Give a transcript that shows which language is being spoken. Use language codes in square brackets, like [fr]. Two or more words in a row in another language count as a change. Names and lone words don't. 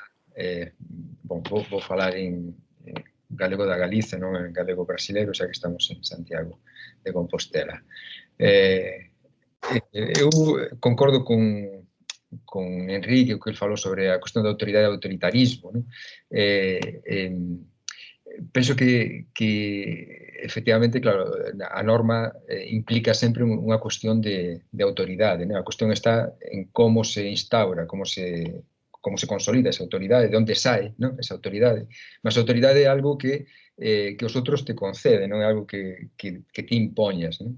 [pt] Bom, vou falar em galego da Galiza, não em galego brasileiro, já que estamos em Santiago de Compostela. Eu concordo com Henrique, o que ele falou sobre a questão da autoridade e autoritarismo, não? [gl] Penso que efectivamente, claro, a norma implica sempre unha cuestión de autoridade, né? A cuestión está en como se instaura, como se consolida esa autoridade, de onde sai, ¿no? Esa autoridade. Mas a autoridade é algo que os outros te conceden, non é algo que ti impoñas, ¿no?